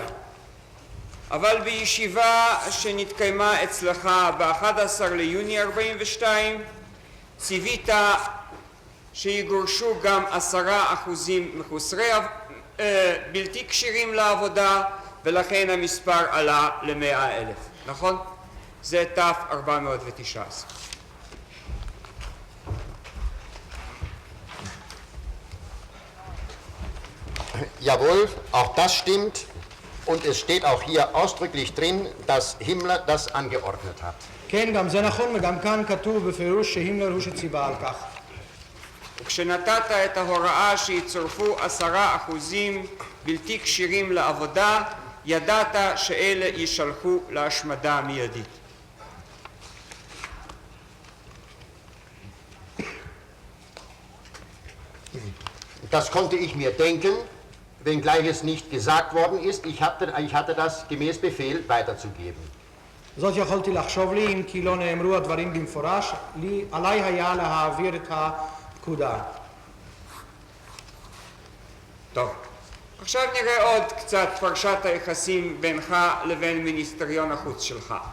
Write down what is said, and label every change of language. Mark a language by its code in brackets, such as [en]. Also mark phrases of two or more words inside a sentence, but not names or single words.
[he] אבל בישיבה שנתקיימה אצלך ב-11 ליוני 42, ציווית שיגורשו גם 10% מחוסרי בלתי כשירים לעבודה, ולכן המספר עלה ל100,000, נכון? זה תף 419. [de] Jawohl, auch das stimmt. Und es steht auch hier ausdrücklich drin, dass Himmler das angeordnet hat. [he] כן, גם זה נכון, וגם כאן כתוב בפירוש שהימלר הוא שציווה על כך. וכשנתת את ההוראה שיצורפו 10% בלתי כשירים לעבודה, ידעת שאלה יישלחו להשמדה מיידית. [de] Das konnte ich mir denken, wenngleich es nicht gesagt worden ist. Ich hatte das gemäß Befehl weiterzugeben. [he] זאת יכולתי לחשוב לי, אם כי לא נאמרו הדברים במפורש, עליי היה להעביר את הפקודה. טוב, עכשיו נראה עוד קצת פרשת היחסים בינך לבין מיניסטריון החוץ שלך.